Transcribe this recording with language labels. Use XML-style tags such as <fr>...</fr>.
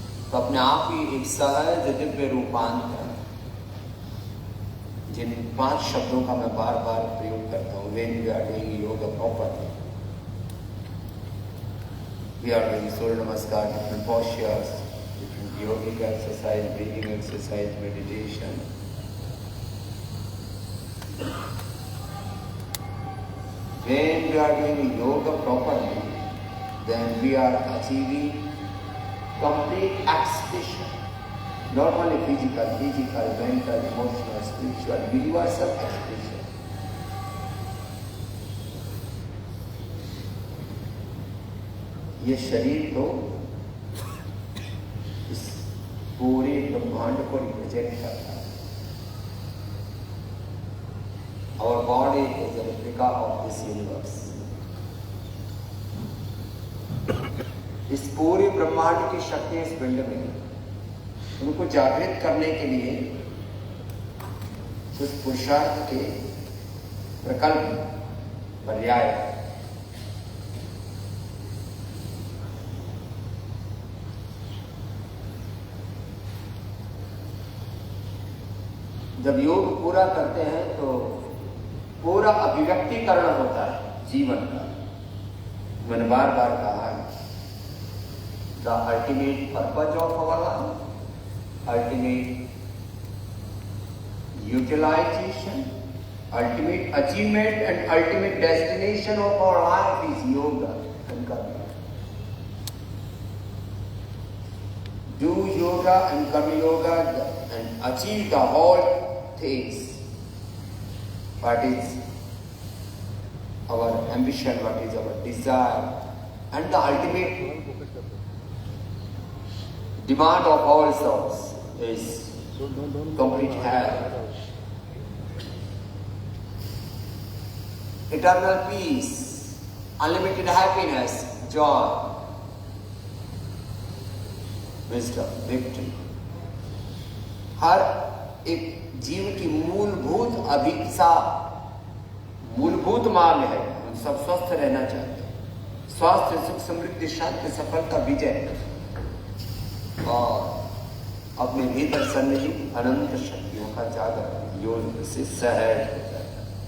<hi>तो अपने आप ही एक सहज दिव्य रूपांतर, जिन 5 शब्दों का मैं बार बार प्रयोग करता हूँ,</hi> <en>when we are doing yoga properly, we are doing Surya namaskar, different postures, different yogic exercise, breathing exercise, meditation. When we are doing yoga properly, then we are achieving complete expression, not only physical, mental, emotional, spiritual, universal expression.</en> <hi>ये शरीर तो इस पूरे ब्रह्मांड को represent करता है।</hi> <en>Our body is a replica of this universe.</en> <hi>इस पूरे ब्रह्मांड की शक्ति इस पिंड में, उनको जागृत करने के लिए उस पुरुषार्थ के प्रकल्प पर्याय जब योग पूरा करते हैं तो पूरा अभिव्यक्तिकरण होता है जीवन का। मैंने बार बार कहा है,</hi> <en>The ultimate purpose of our life, ultimate utilization, ultimate achievement and ultimate destination of our life is yoga and karma. Do yoga and karma yoga and achieve the whole things. What is our ambition, what is our desire, and the ultimate demand of all souls is complete health, eternal peace, unlimited happiness, joy, wisdom, victory.</en> <hi>हर एक जीव की मूलभूत अभिक्षा, मूलभूत मांग है, हम सब स्वस्थ रहना चाहते हैं। स्वास्थ्य, सुख, समृद्धि, शांति, सफलता, विजय और अपने भीतर सन्निहित अनंत शक्तियों का जागरण योग से सहज हो जाता है।</hi>